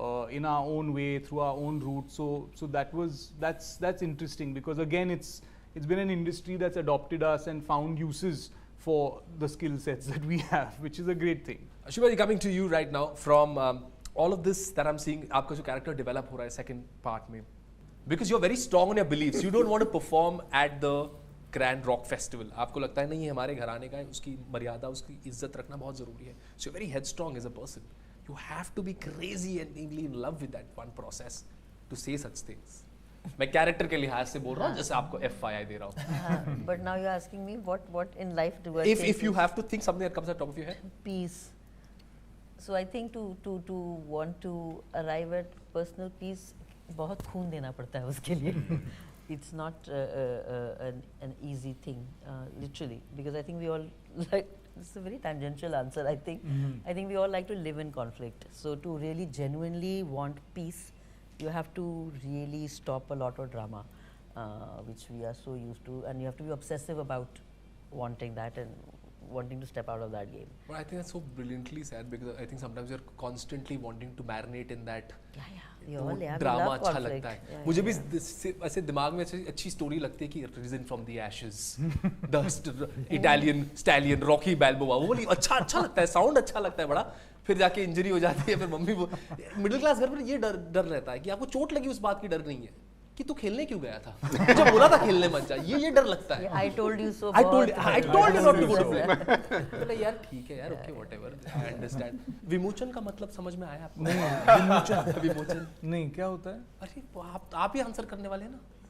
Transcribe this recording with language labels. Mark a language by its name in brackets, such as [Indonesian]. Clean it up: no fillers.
[English] In our own way, through our own route, so that's interesting, because again it's been an industry that's adopted us and found uses for the skill sets that we have, which is a great thing. Shubha ji, coming to you right now, from all of this that I'm seeing, [Hindi] आपका जो character develop हो रहा है second part में, [English] because you're very strong on your beliefs, you don't want to perform at the Grand Rock Festival. [Hindi] आपको लगता है नहीं ये हमारे घराने का है, उसकी मर्यादा, उसकी इज्जत रखना बहुत जरूरी है. [English] So you're very headstrong as a person. You have to be crazy and deeply in love with that one process to say such things. [Hindi] मैं character के लिहाज से बोल रहा हूँ, जैसे आपको FYI दे रहा हूँ. [English] But now you're asking me what in life do I If you have to think something that comes at the top of your head. Peace. So I think to want to arrive at personal peace, [Hindi] बहुत खून देना पड़ता है उसके लिए. [English] It's not an easy thing, literally, because I think we all like. It's a very tangential answer, I think. I think we all like to live in conflict. So to really genuinely want peace, you have to really stop a lot of drama, which we are so used to, and you have to be obsessive about wanting that and wanting to step out of that game. But I think that's so brilliantly said, because I think sometimes you're constantly wanting to marinate in that. We all, we [Hindi] drama [English] love [Hindi] अच्छा [English] conflict. [Hindi] लगता है. मुझे भी ऐसे दिमाग में अच्छी story लगती है कि Risen from the Ashes, the Italian Stallion, Rocky Balboa, वो वाली अच्छा लगता है, साउंड अच्छा लगता है बड़ा. फिर जाके इंजरी हो जाती है, फिर मम्मी वो मिडिल क्लास घर पर ये डर रहता है कि आपको चोट लगी, उस बात की डर नहीं है कि तू खेलने क्यों गया था, जब बोला था खेलने मत जा, ये डर लगता है. [English] I told you so. I told you not to go to play. [Hindi] बोला यार ठीक है यार, [English] okay whatever, I understand. [Hindi] विमोचन का मतलब समझ में आया आपको? नहीं, विमोचन नहीं, क्या होता है अरे आप ही आंसर करने वाले हैं ना.